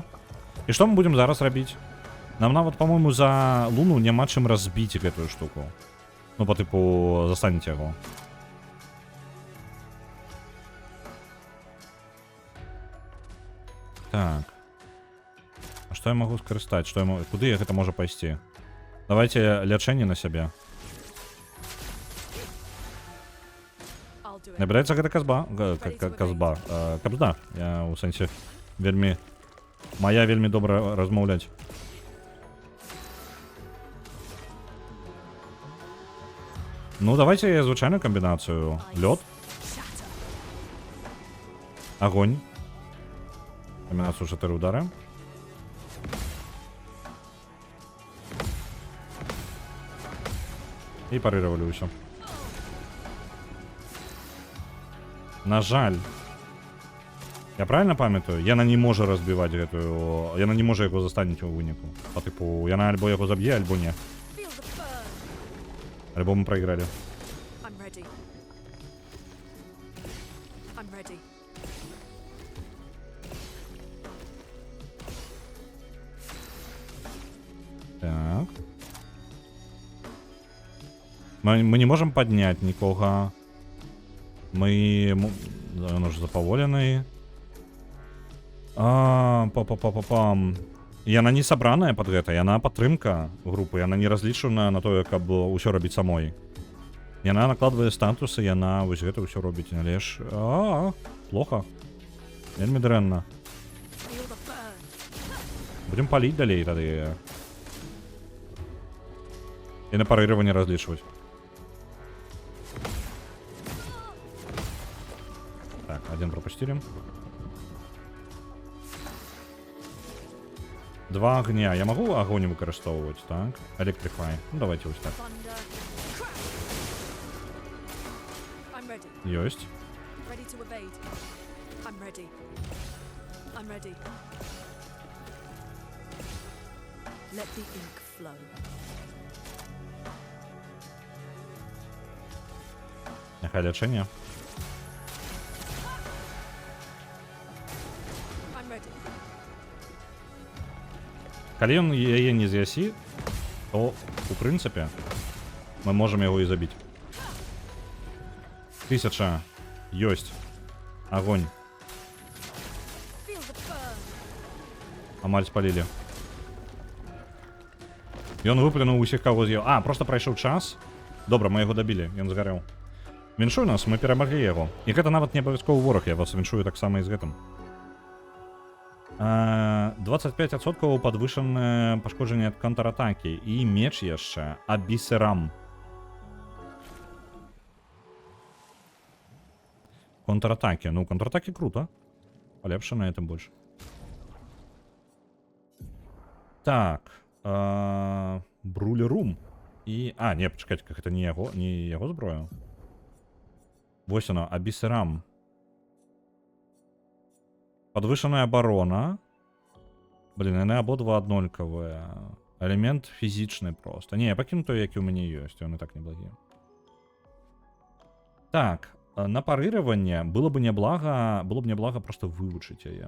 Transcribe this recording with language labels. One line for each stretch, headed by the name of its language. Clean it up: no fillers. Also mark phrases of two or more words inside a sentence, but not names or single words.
Belarusian: І што мы будзем зараз рабіць? Нам нават, па-мойму, за луну няма чым разбіць гэтую штуку. Ну, па тыпу, застанеце яго. Так. А што я магу скарыстаць? Што я магу... Куды гэта можа пайсці? Давайте лячэнне на сябе.
English: I'll do it.
Belarusian: Набіраецца гэта казба. Кабзда. Я у сэнсе вельмі... Мая вельмі добра размаўляць. Ну, давайте звычайную камбінацыю.
Russian: Лёд. Огонь.
Belarusian: Камбінацыю 4 удары. І парыравалі ўсё. На жаль. Я правильно памятаю? Яна не можа разбіваць гэтую... Яна не можа яго застаніць у выніку. Па тыпу, яна альбо яго заб'е, альбо не.
English: Feel the burn.
Belarusian: Альбо мы прайгралі.
English: I'm ready. I'm ready.
Belarusian: Так.
Russian: Мы не можем поднять нікога. Он уже запаволены. Па-па-па-па-пам.
Belarusian: Яна не сабраная под гэта, яна падтрымка групы, яна не разлічана на тое, каб усё рабіць самой. Яна накладвае статусы, яна вось гэта ўсё робіць, але ж... Плохо. Вельмі дрэнна.
English: Feel the burn.
Belarusian: Будем паліць далей тады. І на парыраванне разлічваць.
Russian: Так, один пропустили. 2 огня. Я могу огонь
Belarusian: выкарыстоўваць, так?
Russian: Electrify. Ну, давайте вот так.
English: Thunder. Crash. I'm ready.
Belarusian: Ёсць.
English: Ready to evade. I'm ready. I'm ready. Let the ink flow.
Belarusian: Няхай лячэнне.
English: I'm ready.
Belarusian: Калі ён яе не з'ясі, то, у прынцыпе, мы можам яго і забіць. 1000. Ёсць.
Russian: Огонь.
English: Feel the burn.
Belarusian: Амаль спалілі. Ён выплюнуў усіх, каго з'еў. Просто прайшоў час. Добра, мы яго дабілі, ён згарэў. Віншуй нас, мы перамаглі яго. І гэта нават не абавязковы вораг, я вас віншую таксама і з гэтым. 25% падвышанае пашкоджанне ад контратакі. І меч яшчэ. Абісерам. Контратакі. Ну, контратакі круто. Полепшанае тым больш. Так. Брулерум. І... не, пачакайце,
Russian: как это не
Belarusian: яго зброя. Вось
Russian: оно, Абісерам. Подвышенная оборона.
Belarusian: Блин, яны абодва аднолькавыя. Элемент фізічны просто. Не, я пакіну той, які ў мяне ёсць, ён і так неблагі. Так, на парыраванне было бы неблага просто вывучыць яе.